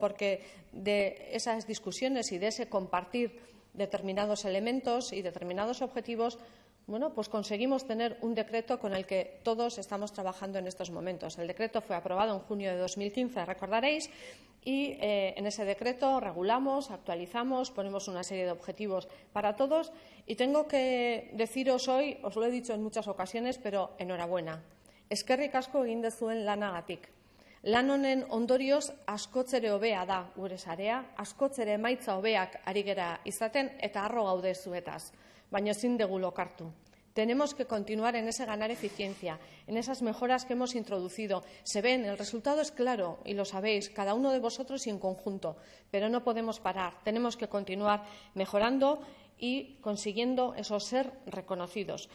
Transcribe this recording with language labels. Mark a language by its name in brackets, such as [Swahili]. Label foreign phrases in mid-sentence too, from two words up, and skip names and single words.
[Spanish] Porque de esas discusiones y de ese compartir determinados elementos y determinados objetivos, bueno, pues conseguimos tener un decreto con el que todos estamos trabajando en estos momentos. El decreto fue aprobado en junio de 2015, recordaréis, y en ese decreto regulamos, actualizamos, ponemos una serie de objetivos para todos. Y tengo que deciros hoy, os lo he dicho en muchas ocasiones, pero enhorabuena. [Basque] Eskerrik asko egin duzuen lanagatik. Lan honen ondorioz askoz ere hobea da gure sarea, askoz ere emaitza hobeak ari gera izaten eta harro gaude zuetaz. Baina ezin dugu lokartu. [Spanish] Tenemos que continuar en ese ganar eficiencia, en esas mejoras que hemos introducido. Se ven, el resultado es claro y lo sabéis, cada uno de vosotros y en conjunto, pero no podemos parar. Tenemos que continuar mejorando y consiguiendo eso, ser reconocidos.